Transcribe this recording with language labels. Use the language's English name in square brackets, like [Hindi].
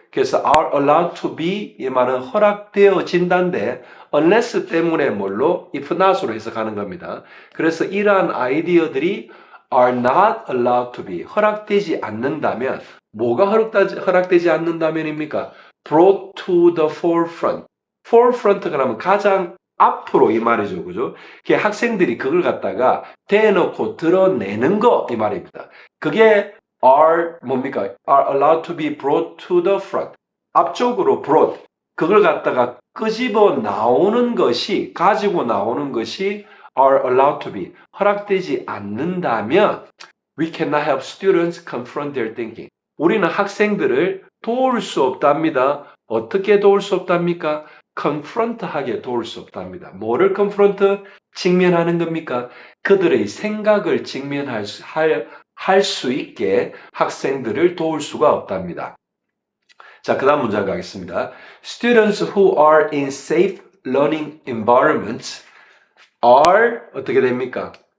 [Korean] 그래서 [English] are allowed to be [Korean] 이 말은 허락되어진다인데 unless 때문에 뭘로? if not으로 해석하는 겁니다. 그래서 이러한 아이디어들이 [English] are not allowed to be [Korean] 허락되지 않는다면 뭐가 허락되지 않는다면입니까? [English] brought to the forefront. [Korean] forefront가 하면 가장 앞으로 이 말이죠. 그죠? 학생들이 그걸 갖다가 대놓고 드러내는 거 이 말입니다. 그게 are 뭡니까? [English] are allowed to be brought to the front. [Korean] 앞쪽으로 brought. 그걸 갖다가 끄집어 나오는 것이, [English] 가지고 나오는 것이 are allowed to be [Korean] 허락되지 않는다면 [English] we cannot help students confront their thinking. [Korean] 우리는 학생들을 도울 수 없답니다. 어떻게 도울 수 없답니까? confront하게 도울 수 없답니다. 뭐를 confront? 직면하는 겁니까? 그들의 생각을 직면할 수 있게 학생들을 도울 수가 없답니다. 자, 그 다음 문장 가겠습니다. [English] Students who are in safe learning environments are [Korean] 어떻게 됩니까?